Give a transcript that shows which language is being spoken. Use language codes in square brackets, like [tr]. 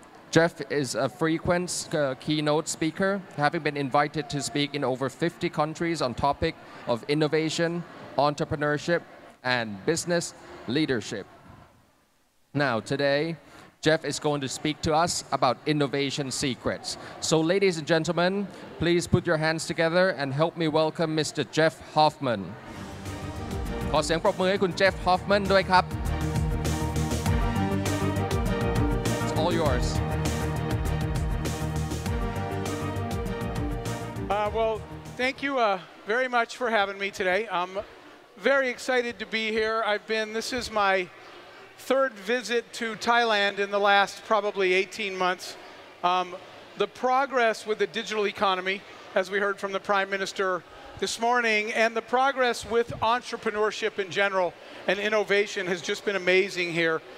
[en] Jeff is a frequent keynote speaker, having been invited to speak in over 50 countries on topic of innovation, entrepreneurship, and business leadership. Now today, Jeff is going to speak to us about innovation secrets. So ladies and gentlemen, please put your hands together and help me welcome Mr. Jeff Hoffman. [th] ขอเสียงปรบมือให้คุณ Jeff Hoffman ด้วยครับ [en] It's all yours. Well, thank you very much for having me today. Very excited to be here. This is my third visit to Thailand in the last probably 18 months. The progress with the digital economy, as we heard from the Prime Minister this morning, and the progress with entrepreneurship in general and innovation has just been amazing here.